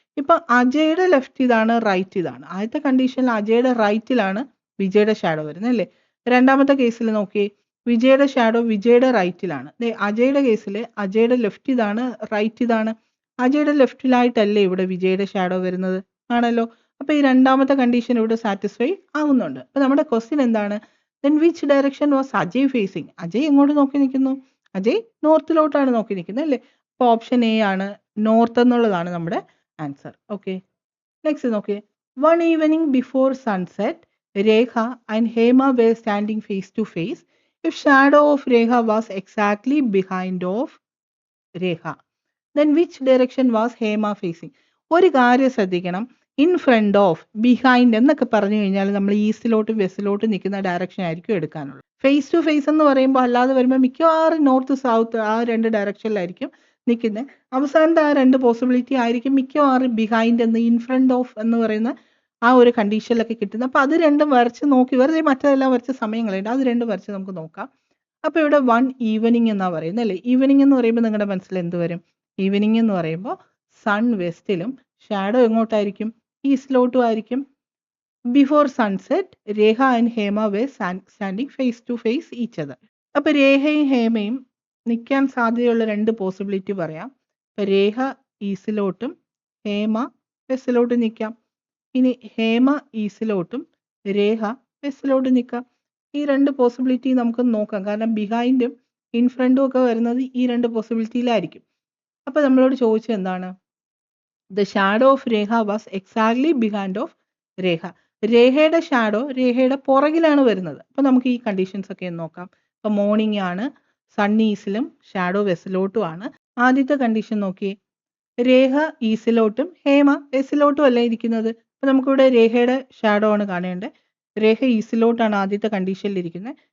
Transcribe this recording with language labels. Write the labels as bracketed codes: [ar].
[ml] ഇപ്പൊ അജയുടെ ലെഫ്റ്റ് ഇതാണ്, റൈറ്റ് ഇതാണ്. ആദ്യത്തെ കണ്ടീഷനിൽ അജയുടെ റൈറ്റിലാണ് വിജയുടെ ഷാഡോ വരുന്നത് അല്ലേ? രണ്ടാമത്തെ കേസിൽ നോക്കിയേ, വിജയുടെ ഷാഡോ വിജയുടെ റൈറ്റിലാണ്. അജയുടെ കേസിൽ അജയുടെ ലെഫ്റ്റ് ഇതാണ്, റൈറ്റ് ഇതാണ്, അജയുടെ ലെഫ്റ്റിലായിട്ടല്ലേ ഇവിടെ വിജയുടെ ഷാഡോ വരുന്നത്? ആണല്ലോ. അപ്പൊ ഈ രണ്ടാമത്തെ കണ്ടീഷൻ ഇവിടെ സാറ്റിസ്ഫൈ ആവുന്നുണ്ട്. അപ്പൊ നമ്മുടെ ക്വസ്റ്റ്യൻ എന്താണ്? [en] Then which direction was Ajay facing? [ml] Ajay എങ്ങോട്ട് നോക്കി നിൽക്കുന്നു? അജയ് നോർത്തിലോട്ടാണ് നോക്കി നിൽക്കുന്നത് അല്ലേ? അപ്പോൾ ഓപ്ഷൻ എ ആണ്, നോർത്ത് എന്നുള്ളതാണ് നമ്മുടെ ആൻസർ. [en] Okay, next നോക്കിയേ. One evening before sunset Rekha and Hema were standing face to face. If shadow of Rekha was exactly behind of Rekha, then which direction was Hema facing? [ml] ഒരു കാര്യം ശ്രദ്ധിക്കണം, in front of, behind എന്നൊക്കെ പറഞ്ഞു കഴിഞ്ഞാൽ നമ്മൾ ഈസ്റ്റിലോട്ടും വെസ്റ്റിലോട്ടും നിൽക്കുന്ന direction ആയിരിക്കും എടുക്കാനുള്ളത്. Face to face എന്ന് പറയുമ്പോൾ അല്ലാതെ വരുമ്പോൾ മിക്കവാറും നോർത്ത് സൗത്ത് ആ 2 ഡയറക്ഷനിലായിരിക്കും നിൽക്കുന്നത്. അവസാനത്തെ ആ 2 പോസിബിലിറ്റി ആയിരിക്കും മിക്കവാറും ബിഹൈൻഡ് എന്ന്, ഇൻ ഫ്രണ്ട് ഓഫ് എന്ന് പറയുന്ന ആ ഒരു കണ്ടീഷനിലൊക്കെ കിട്ടുന്നത്. അപ്പോൾ അത് രണ്ടും വരച്ച് നോക്കി, വെറുതെ മറ്റെല്ലാം വരച്ച സമയങ്ങളുണ്ട്, അത് രണ്ടും വരച്ച് നമുക്ക് നോക്കാം. അപ്പോൾ ഇവിടെ വൺ ഈവനിങ് എന്നാ പറയുന്നത് അല്ലേ? ഈവനിങ് എന്ന് പറയുമ്പോൾ നിങ്ങളുടെ മനസ്സിൽ എന്ത് വരും? ഈവനിങ് എന്ന് പറയുമ്പോൾ സൺ വെസ്റ്റിലും ഷാഡോ എങ്ങോട്ടായിരിക്കും? ഈസ്റ്റിലോട്ടും ആയിരിക്കും. [en] Before sunset Rekha and Hema were standing face to face each other. [ml] അപ്പൊ രേഖയും ഹേമയും നിൽക്കാൻ സാധ്യതയുള്ള 2 പോസിബിലിറ്റി പറയാം. അപ്പൊ രേഖ ഈസ്റ്റിലോട്ടും ഹേമ വെസ്റ്റിലോട്ടും നിൽക്കാം. ഇനി ഹേമ ഈസ്റ്റിലോട്ടും രേഖ വെസ്റ്റിലോട്ടും നിൽക്കാം. ഈ 2 പോസിബിലിറ്റി നമുക്ക് നോക്കാം, കാരണം ബിഹൈൻഡും ഇൻ ഫ്രണ്ടും ഒക്കെ വരുന്നത് ഈ 2 പോസിബിലിറ്റിയിലായിരിക്കും. അപ്പൊ നമ്മളോട് ചോദിച്ചത് എന്താണ്? [en] The shadow of Rekha was exactly behind of Rekha. [ml] രേഖയുടെ ഷാഡോ രേഖയുടെ പുറകിലാണ് വരുന്നത്. അപ്പൊ നമുക്ക് ഈ കണ്ടീഷൻസ് ഒക്കെ നോക്കാം. ഇപ്പൊ മോർണിംഗ് ആണ്, സൺ ഈസിലും ഷാഡോ വെസ്റ്റിലോട്ടും ആണ്. ആദ്യത്തെ കണ്ടീഷൻ നോക്കിയേ, രേഖ ഈസിലോട്ടും ഹേമ വെസ്റ്റിലോട്ടും അല്ലേ ഇരിക്കുന്നത്. അപ്പൊ നമുക്കിവിടെ രേഖയുടെ ഷാഡോ ആണ് കാണേണ്ടത്. രേഖ ഈസിലോട്ടാണ് ആദ്യത്തെ കണ്ടീഷനിൽ ഇരിക്കുന്നത്.